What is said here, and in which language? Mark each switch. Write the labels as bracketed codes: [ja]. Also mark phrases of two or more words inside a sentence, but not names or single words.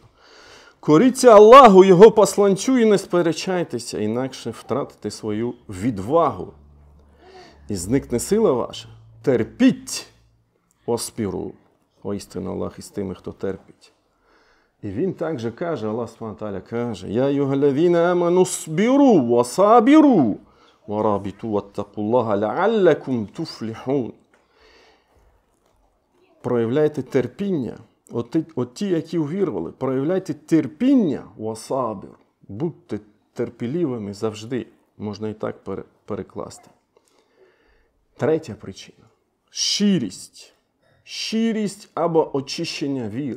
[uk] Коріться Аллаху, Його посланцю, і не сперечайтеся, інакше втратите свою відвагу. І зникне сила ваша. Терпіть, оспіру. Воістину Аллах із тими, хто терпить. І він також каже, Аллах [ar] سبحانه وتعالى [uk] каже: [ar] «يا أيها الذين آمنوا اصبروا وصابروا ورابطوا واتقوا الله لعلكم تفلحون». [uk] Проявляйте терпіння. От ті, які увірували, проявляйте терпіння [ar] وصابر. [uk] Будьте терпеливими завжди. Можна і так перекласти. Третя причина. Щирість. Щирість або очищення віри.